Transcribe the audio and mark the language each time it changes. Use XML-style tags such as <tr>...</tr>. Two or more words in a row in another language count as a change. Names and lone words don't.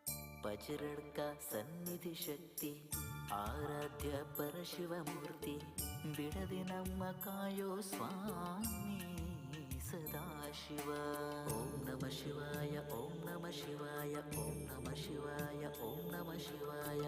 <kn>ಪಜಿರಡ್ಕ ಸನ್ನಿಧಿ ಶಕ್ತಿ ಆರಾಧ್ಯ ಪರಶಿವಮೂರ್ತಿ ಬಿಡದೆ ನಮ್ಮ ಕಾಯೋ ಸ್ವಾಮಿ ಸದಾಶಿವ.</kn> <sa>ಓಂ ನಮ ಶಿವಾಯ ಓಂ ನಮ ಶಿವಾಯ ಓಂ ನಮ ಶಿವಾಯ ಓಂ ನಮ ಶಿವಾಯ.</sa>